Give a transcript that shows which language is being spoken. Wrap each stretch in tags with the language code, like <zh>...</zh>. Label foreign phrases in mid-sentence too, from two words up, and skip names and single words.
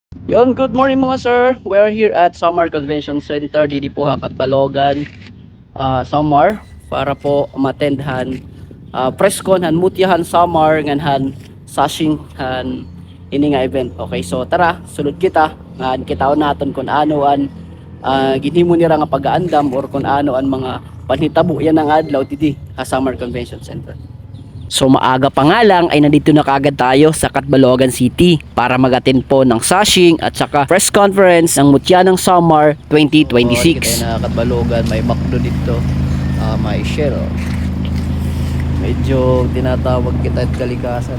<en>Yon, good morning mga sir. We're here at</en> <war>Samar Convention Center, didi po Hakat Balogan, Samar, para po matendhan press con han mutyahan Samar nganhan sashing han ini nga event. Okay, so tara, sulod kita ngan kitaw naton kung ano an ginhimo nira nga pag-aandam or kung ano an mga panhitabo yan ang adlaw didi sa Samar Convention Center.</war> <tl>So maaga pa nga lang ay nandito na kaagad tayo sa Catbalogan City para mag-attend po ng sashing at saka press conference ng Mutya ng Samar 2026. Kita na Catbalogan, may McDo dito, may Shell. Medyo tinatawag kita at kalikasan.</tl>